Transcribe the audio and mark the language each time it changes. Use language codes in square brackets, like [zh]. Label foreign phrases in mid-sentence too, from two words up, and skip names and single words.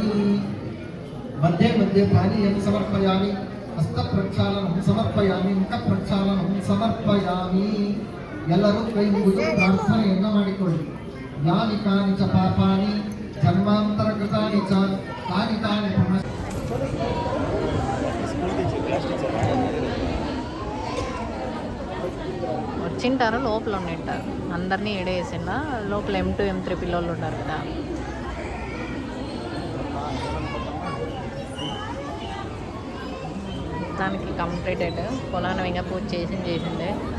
[sa] ಮಧ್ಯೆ ಮಧ್ಯೆ ಪಾನೀಯಂ ಸಮರ್ಪಯಾಮಿ. ಹಸ್ತ ಪ್ರಕ್ಷಾಲನಂ ಸಮರ್ಪಯಾಮಿ. ಮುಖ ಪ್ರಕ್ಷಾಲನಂ ಸಮರ್ಪಯಾಮಿ. [kn] ಎಲ್ಲರೂ ಕೈ ಮುಗಿದು ಪ್ರಾರ್ಥನೆಯನ್ನು ಮಾಡಿಕೊಳ್ಳಿ. [sa] ಯಾನಿ ಕಾನಿ ಚ ಪಾಪಾನಿ ಜನ್ಮಾಂತರ ಕೃತಾನಿ ಚ ತಾನಿ ತಾನಿ ಪುನಃ. [te] వచ్చింటారు, లోపల ఉండింటారు. అందరినీ ఏడేసిందా లోపల M2 M3 పిల్లలు ఉంటారు కదా. దానికి కంప్లీటెడ్ పొలాన్ని ఇంకా పూజ చేసిండే.